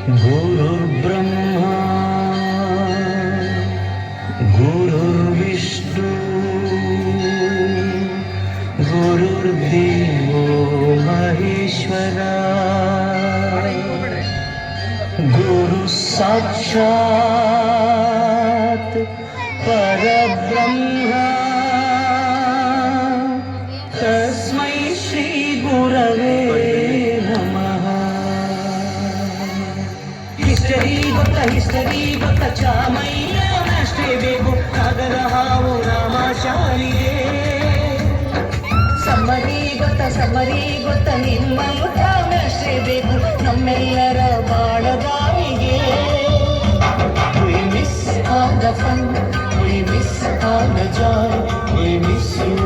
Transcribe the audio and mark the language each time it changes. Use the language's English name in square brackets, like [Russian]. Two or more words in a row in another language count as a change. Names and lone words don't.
[Sanskrit] गुरुर्ब्रह्मा गुरुर्विष्णु गुरुर्देवो महेश्वरा गुरु साक्षात् परब्रह्मा तस्मै श्री गुरवे नमः। [Kannada] ಹಿಸ್ಟರಿ ಗೊತ್ತ ಚಾಮಯ್ಯ ಅಷ್ಟೇ ಬೇಕು ಕಾಗದ ಹಾವು ರಾಮಾಚಾರಿಗೆ. ಸಮ್ಮರಿ ಗೊತ್ತ ನಿಮ್ಮ ಅಷ್ಟೇ ಬೇಕು ನಮ್ಮೆಲ್ಲರ ಬಾಳಗಾವಿಗೆ. [English] We miss all the fun, we miss all the joy, we miss you.